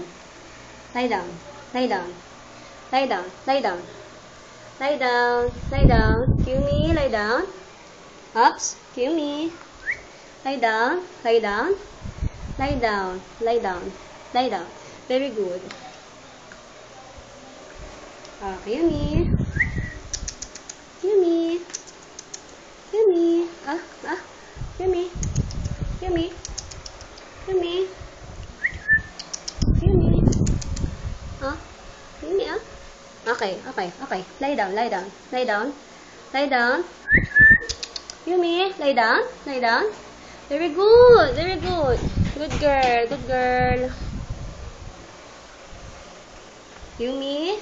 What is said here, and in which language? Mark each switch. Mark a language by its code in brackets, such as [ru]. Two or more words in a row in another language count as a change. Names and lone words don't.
[en] Lie down. Lie down. Lie down. Lie down. Lie down. Lie down. Yumi. Lie down. Ups. Yumi. Lie down. Lie down. Lie down. Lie down. Lie down. Very good. Okay, Yumi. Yumi. Yumi. Yumi. Yumi. Yumi. Yumi. Yumi, Okay, okay, okay. Lie down, lie down. Lie down. Lie down. Yumi, lie down. Lie down. Very good, very good. Good girl, good girl. Yumi.